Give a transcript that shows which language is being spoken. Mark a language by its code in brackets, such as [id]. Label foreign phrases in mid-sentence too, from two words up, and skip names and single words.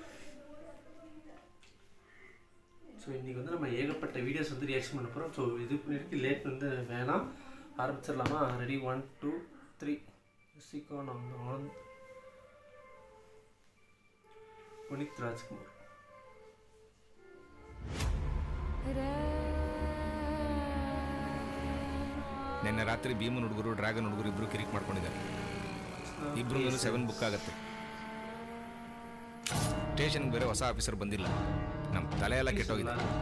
[ta] ஸோ இன்றைக்கி வந்து நம்ம ஏகப்பட்ட வீடியோஸ் வந்து ரியாக்ஷன் பண்ண போகிறோம். ஸோ இது பண்ணிட்டு லேட் வந்து வேணாம், ஆரம்பிச்சிடலாமா? ரெடி 1 2 3. சிக்கோ நம்ம ஆனந்த், புனித் ராஜ்குமார். [kn] ನಿನ್ನೆ ರಾತ್ರಿ ಭೀಮನ್ ಹುಡುಗರು ಡ್ರ್ಯಾಗನ್ ಹುಡುಗರು ಇಬ್ಬರು ಕಿರಿಕ್ ಮಾಡ್ಕೊಂಡಿದ್ದಾರೆ. ಇಬ್ಬರು 7 ಬುಕ್ ಆಗುತ್ತೆ. ಸ್ಟೇಷನ್ಗೆ ಬೇರೆ ಹೊಸ ಆಫೀಸರ್ ಬಂದಿಲ್ಲ, ನಮ್ಮ ತಲೆ ಎಲ್ಲ ಕೆಟ್ಟೋಗಿದೆ.